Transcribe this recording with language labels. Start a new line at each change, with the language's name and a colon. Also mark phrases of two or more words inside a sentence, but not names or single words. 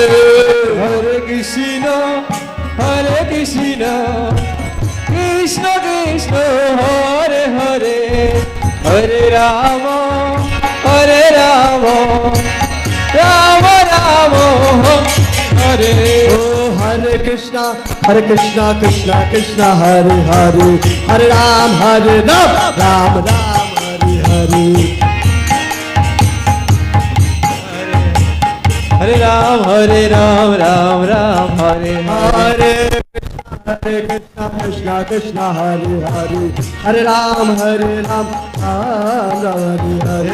Sanskrit: হরে কৃষ্ণ কৃষ্ণ কৃষ্ণ হরে হরে হরে রাম রাম রাম হরে ও হরে কৃষ্ণ কৃষ্ণ কৃষ্ণ হরে হরে হরে রাম রাম হরে হরে हरे राम राम राम हरे हरे हरे कृष्ण कृष्ण हरे हरे हरे राम राम राम हरे हरे